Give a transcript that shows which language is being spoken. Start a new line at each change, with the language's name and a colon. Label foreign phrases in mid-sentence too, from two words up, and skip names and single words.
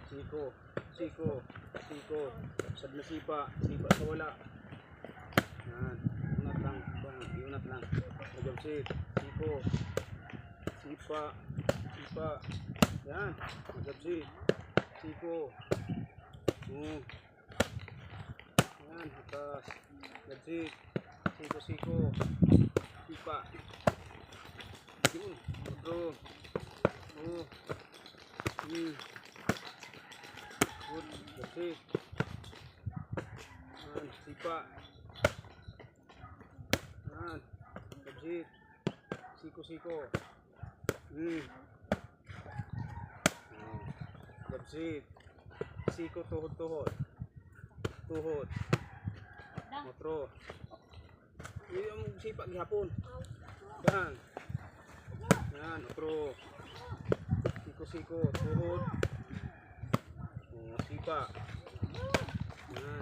Filipino: Siko. Siko. Siko. Sad na sipa. Sipa sa wala. Yan. Unat lang. Unat lang. Nagabsit. Siko. Sipa. Sipa. Yan. Nagabsit. Siko. Yan. Atas. Nagabsit. Siko. Siko. Sipa. Yun.
English: Otro. Good. That's it. Sipa. That's it. Siko. That's it.
Filipino: Siko tuhod. Otro. Yung sipa gihapon. Yan. Otro. Siko, tuhod. Sipa. Yan.